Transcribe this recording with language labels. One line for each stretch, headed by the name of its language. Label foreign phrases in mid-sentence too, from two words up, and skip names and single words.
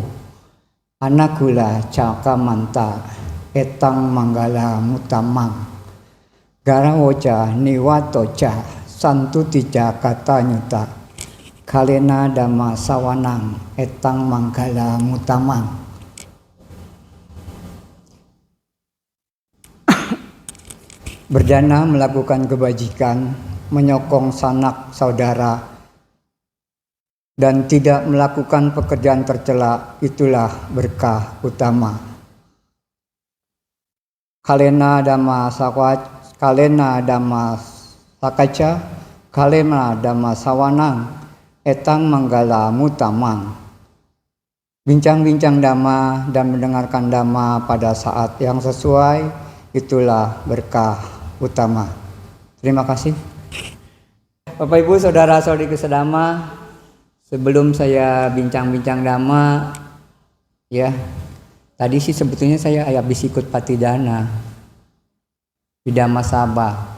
Pali: Anagula cakamanta etang manggala mutamang. Garawoja niwatoja santutija kata nyuta. Kalena dhamma sawanang etang manggala mutamang.
Indonesian: Berdana melakukan kebajikan, menyokong sanak saudara, dan tidak melakukan pekerjaan tercela, itulah berkah utama.
Pali: Kalena dhamma sakaca, kalena dhamma sawanang etang manggala mutamang.
Indonesian: Bincang-bincang dhamma dan mendengarkan dhamma pada saat yang sesuai, itulah berkah utama. Terima kasih. Bapak Ibu saudara-saudariku sedhamma, sebelum saya bincang-bincang dhamma, ya, tadi sih sebetulnya saya habis ikut patidana di Dhamma Sabha.